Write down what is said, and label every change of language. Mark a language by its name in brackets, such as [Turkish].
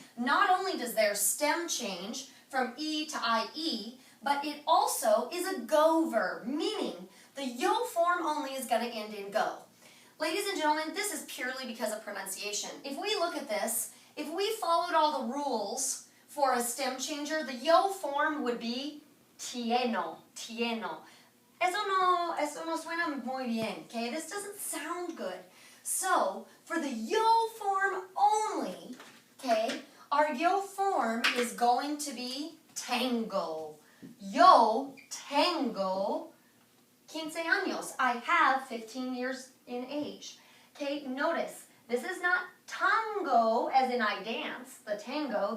[English] Not only does their stem change from E to IE, but it also is a go verb, meaning the yo form only is going to end in go. Ladies and gentlemen, this is purely because of pronunciation. If we look at this, if we followed all the rules for a stem changer, the yo form would be tieno, tieno. [Spanish] Eso no suena muy bien, okay? [English] This doesn't sound good. So, for the yo form only, okay, our yo form is going to be tengo. [Spanish] Yo tengo 15 años. [English] I have 15 years in age. Okay, notice, this is not tango as in I dance, the tango.